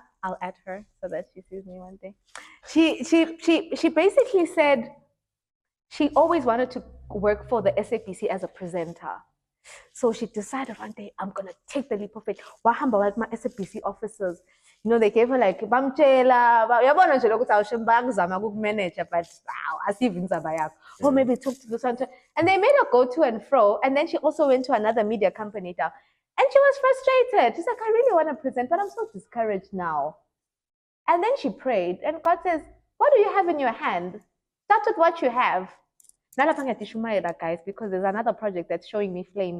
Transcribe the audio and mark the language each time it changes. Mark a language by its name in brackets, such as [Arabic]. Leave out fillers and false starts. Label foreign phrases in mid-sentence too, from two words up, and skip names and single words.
[English] I'll add her so that she sees me one day. She basically said she always wanted to work for the SAPC as a presenter. So she decided one day, I'm going to take the leap of faith. Wahamba like my SABC officers. You know, they gave her like, [Swati] bamchela, yabona nje lokuthi awushimba kuzama ukumanage, but asive indzaba yakho. [English] Or maybe talk to this one. And they made her go to and fro. And then she also went to another media company now. And she was frustrated. She's like, I really want to present, but I'm so discouraged now. And then she prayed, and God says, what do you have in your hand? Start with what you have. Guys, because there's another project that's showing me flames.